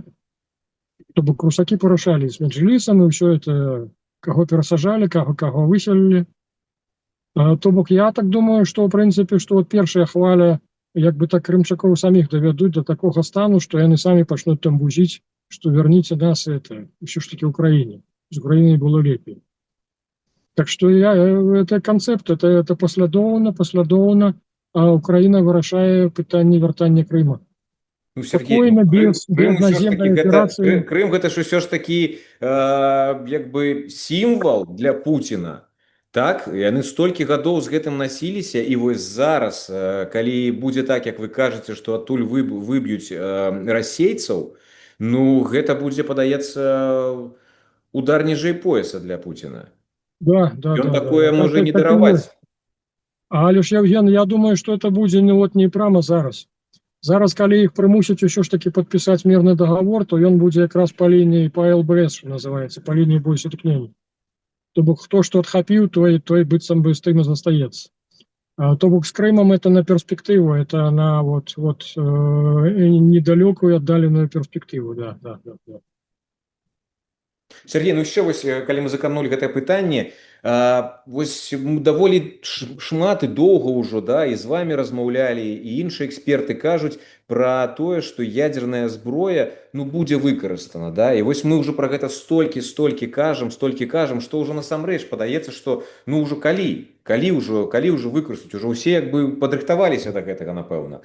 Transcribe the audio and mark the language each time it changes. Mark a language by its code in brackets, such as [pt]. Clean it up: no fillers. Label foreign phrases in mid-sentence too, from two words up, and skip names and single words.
[be] То бок русакі парашалі з Меджлісам, і ўсё это, каго перасажалі, каго выселілі. То бок я так думаю, што, ў прынцыпе, што першая хваля, як бы так, крымчакоў саміх давядуць до такога стану, што яны самі пачнуць там бузіць, што верніце нас, это, ўсё ж такі Украіне. З Украінай было лепей. [ru] Так что это концепт, [be] это паслядоўна, а Украіна вырашае пытанне вяртання Крыма. Ну, Сергей, ну, Спакойна, Крым, без Крым ўсё ж таки наземнай гэта аперацыі. Крым гэта ж ўсё ж такі як бы сімвал для Пуціна. Так, яны столькі гадоў з гэтым насіліся, і вось зараз, калі будзе так, як вы кажаце, што адтуль выб'юць расейцаў, ну гэта будзе, падаецца, удар ніжэй пояса для Пуціна. Да, да, Ён да, да, такое да. можа не Так і ёсць. дараваць. Але ж, Евген, я думаю, что это будзе не прямо зараз. Зараз, калі іх прымусяць усё ж таки падпісаць мірны договор, то ён будзе якраз па лініі па ЛБС, [ru] что называется, [be] па лініі боесутыкнення. То бок хто што адхапіў, той быццам бы з тым і застаецца. То бок з Крымам это на перспектыву, это на недалёкую аддаленую перспектыву, да, да, да, да. Сергей, ну еще вось, калі мы заканули гэтае пытанне, вось даволі шмат і доўга ўжо, да, і з вами размаўлялі, і іншыя эксперты кажуць пра тое, што ядерная зброя, ну, будзе выкарыстана, да, і вось мы ўжо пра гэта столькі кажам, што ўжо насамрэч падаецца, што ну ўжо калі ўжо выкарыстаць, ужо ўсе як бы падрыхтаваліся да гэтага, напэўна.